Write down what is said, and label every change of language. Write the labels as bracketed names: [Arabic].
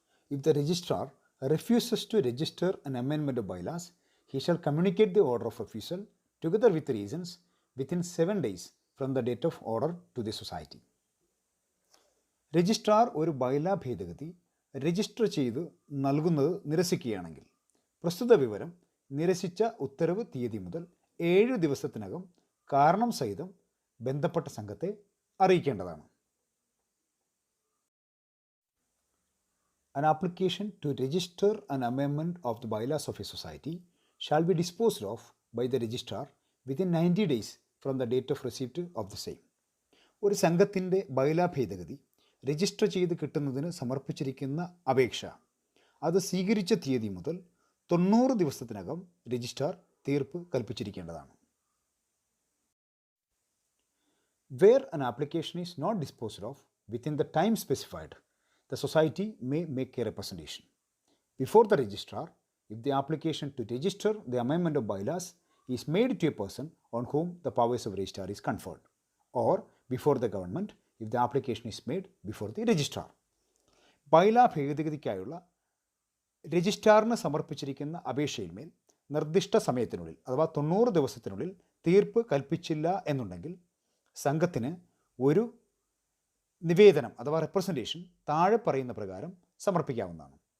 [English] If the registrar refuses to register an amendment of bylaws, he shall communicate the order of refusal together with the reasons within 7 days from the date of order to the society. [Malayalam] Registrar ഒരു ബൈലാ ഭേദഗതി register ചെയ്ത് നൽകുന്നത് നിരസിക്കുകയാണെങ്കിൽ പ്രസ്തുത വിവരം നിരസിച്ച ഉത്തരവ് തീയതി മുതൽ 7 ദിവസത്തിനകം കാരണം സഹിതം ബന്ധപ്പെട്ട സംഘത്തെ അറിയിക്കേണ്ടതാണ്. [English] An application to register an amendment of the bylaws of a society shall be disposed of by the registrar within 90 days from the date of receipt of the same. [Malayalam] ഒരു സംഘത്തിൻ്റെ ബൈലാ ഭേദഗതി രജിസ്റ്റർ ചെയ്ത് കിട്ടുന്നതിന് സമർപ്പിച്ചിരിക്കുന്ന അപേക്ഷ അത് സ്വീകരിച്ച തീയതി മുതൽ 90 ദിവസത്തിനകം രജിസ്ട്രാർ തീർപ്പ് കൽപ്പിച്ചിരിക്കേണ്ടതാണ്. [English] Where an application is not disposed of within the time specified, the society may make a representation before the registrar if the application to register the amendment of bylaws is made to a person on whom the powers of registrar is conferred, or before the government if the application is made before the registrar. [Malayalam] ബൈലാ ഭേദഗതിക്കായുള്ള രജിസ്ട്രാറിന് സമർപ്പിച്ചിരിക്കുന്ന അപേക്ഷയിന്മേൽ നിർദ്ദിഷ്ട സമയത്തിനുള്ളിൽ അഥവാ 90 ദിവസത്തിനുള്ളിൽ തീർപ്പ് കൽപ്പിച്ചില്ല എന്നുണ്ടെങ്കിൽ സംഘത്തിന് ഒരു നിവേദനം അഥവാ റെപ്രസെൻറ്റേഷൻ താഴെ പറയുന്ന പ്രകാരം സമർപ്പിക്കാവുന്നതാണ്.